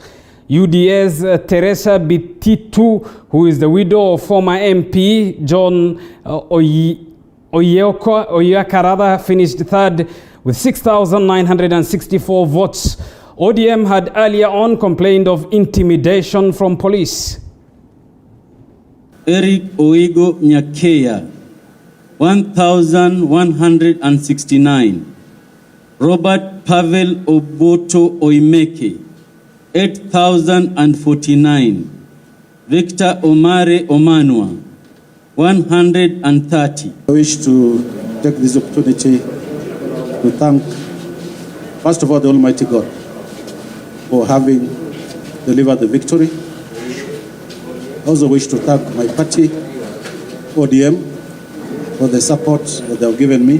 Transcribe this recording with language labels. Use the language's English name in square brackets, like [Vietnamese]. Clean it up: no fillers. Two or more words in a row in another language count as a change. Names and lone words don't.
[English] UDA's Teresa Bititu, who is the widow of former MP John Oyakarada, finished third with 6,964 votes. ODM had earlier on complained of intimidation from police. Eric Oigo Nyakeya, 1,169. Robert Pavel Oboto Oimeke, 8,049. Victor Omare Omanwa, 130. I wish to take this opportunity to thank, first of all, the Almighty God for having delivered the victory. I also wish to thank my party, ODM, for the support that they have given me.